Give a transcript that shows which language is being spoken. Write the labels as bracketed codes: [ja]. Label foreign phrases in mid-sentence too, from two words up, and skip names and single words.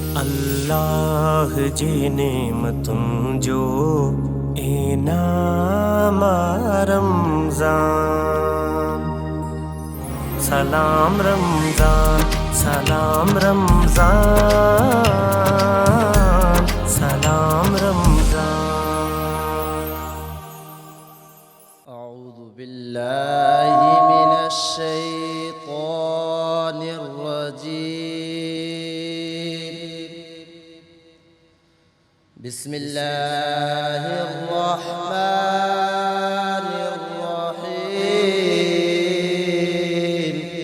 [sd] अल्लाह जी नेमतुं जो इनाम रमज़ान। सलाम रमज़ान, सलाम रमज़ान, सलाम रमज़ान। [ar] أعوذ بالله من الشيطان الرجيم. بسم الله الرحمن الرحيم.